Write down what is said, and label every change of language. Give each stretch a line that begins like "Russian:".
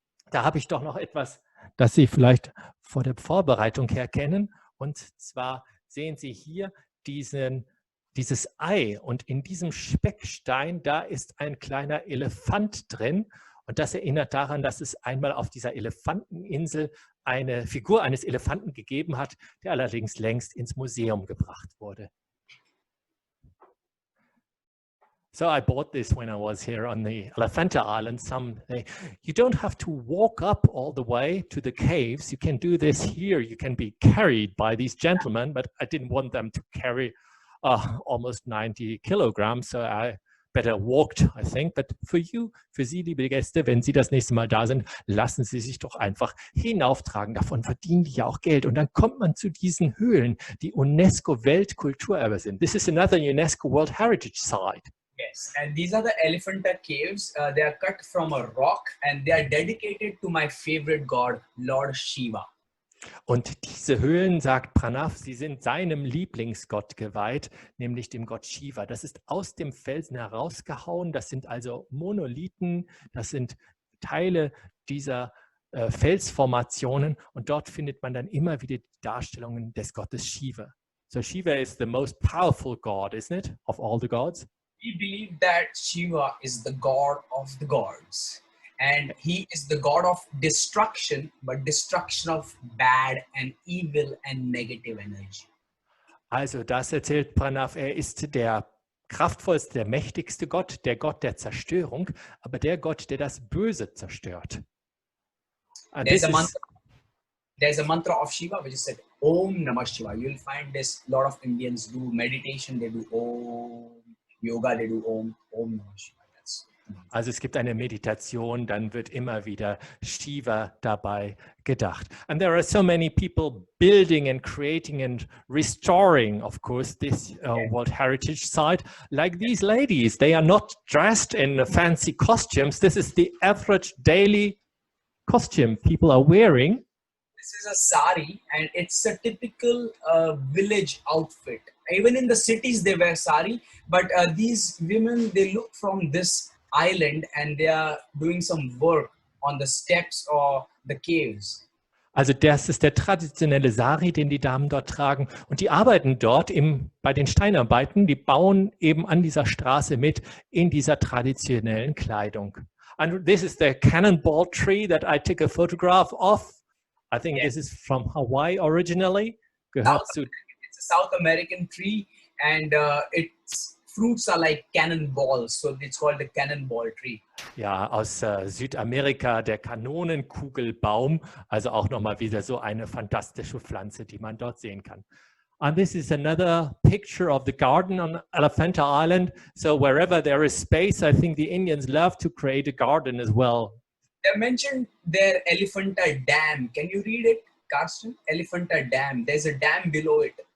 German: Da habe ich doch noch etwas, das Sie vielleicht vor der Vorbereitung her kennen, und zwar sehen Sie hier dieses Ei, und in diesem Speckstein, da ist ein kleiner Elefant drin, und das erinnert daran, dass es einmal auf dieser Elefanteninsel eine Figur eines Elefanten gegeben hat, der allerdings längst ins Museum gebracht wurde.
English: So I bought this when I was here on the Elephanta Island. You don't have to walk up all the way to the caves. You can do this here. You can be carried by these gentlemen, but I didn't want them to carry almost 90 kilograms, so I better walked, I think. But for
German: Sie, liebe Gäste, wenn Sie das nächste Mal da sind, lassen Sie sich doch einfach hinauftragen. Davon verdienen die ja auch Geld. Und dann kommt man zu diesen Höhlen, die UNESCO-Weltkulturerbe sind.
English: This is another UNESCO World Heritage Site. Yes, and these are the Elephanta caves. They are cut from a rock, and they are dedicated to my favorite god, Lord Shiva.
German: Und diese Höhlen, sagt Pranav, sie sind seinem Lieblingsgott geweiht, nämlich dem Gott Shiva. Das ist aus dem Felsen herausgehauen. Das sind also Monolithen, das sind Teile dieser Felsformationen, und dort findet man dann immer wieder die Darstellungen des Gottes Shiva.
English: So Shiva is the most powerful god, isn't it, of all the gods? We believe that Shiva is the god of the gods, and he is the god of destruction, but destruction of bad and evil and negative energy.
German: Also das erzählt Pranav, er ist der kraftvollste, der mächtigste Gott, der Gott der Zerstörung, aber der Gott, der das Böse zerstört.
English: There's a mantra of Shiva which is said Om Namah Shiva. You'll find this, a lot of Indians do meditation, they do Om, Yoga, they do Om Namah Shiva.
German: Also es gibt eine Meditation, dann wird immer wieder Shiva dabei gedacht.
English: And there are so many people building and creating and restoring, of course, this World Heritage Site. Like these ladies, they are not dressed in fancy costumes. This is the average daily costume people are wearing. This is a sari, and it's a typical village outfit. Even in the cities, they wear sari, but these women, they look from this island and they are doing some work on the steps or the caves.
German: Also das ist der traditionelle Sari, den die Damen dort tragen. Und die arbeiten dort bei den Steinarbeiten, die bauen eben an dieser Straße mit in dieser traditionellen Kleidung.
English: And this is the cannonball tree that I took a photograph of. I think this is from Hawaii originally. It's a South American tree, and its fruits are like cannonballs, so it's called the cannonball tree.
German: Ja, aus Südamerika, der Kanonenkugelbaum, also auch nochmal wieder so eine fantastische Pflanze, die man dort sehen kann.
English: And this is another picture of the garden on Elephanta Island. So wherever there is space, I think the Indians love to create a garden as well. They mentioned their Elephanta Dam. Can you read it, Carsten? Elephanta Dam. There's a dam below it.